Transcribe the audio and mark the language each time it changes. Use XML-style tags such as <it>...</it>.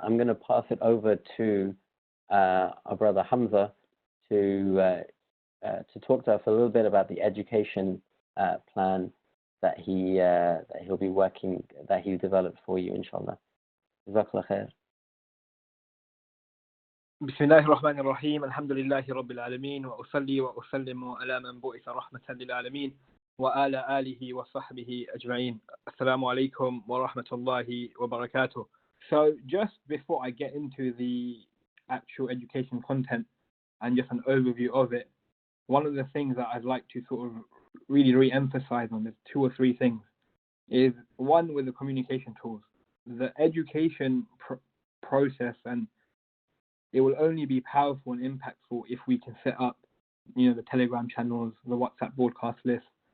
<en>I'm going to pass it over to our brother Hamza to talk to us a little bit about the education plan that he'll be working, that he's developed for you, inshallah.</en> <ar>Jazakallah khair. بسم الله الرحمن الرحيم الحمد لله رب العالمين وأصلي وأسلم على من بعث رحمة للعالمين وعلى آله وصحبه أجمعين. السلام عليكم ورحمة الله وبركاته.</ar> <en>So just before I get into the actual education content and just an overview of it, one of the things that I'd like to sort of really re-emphasize on, there's 2 or 3 things, is one, with the communication tools. The education process, and it will only be powerful and impactful if we can set up, the Telegram channels, the WhatsApp broadcast list.</en>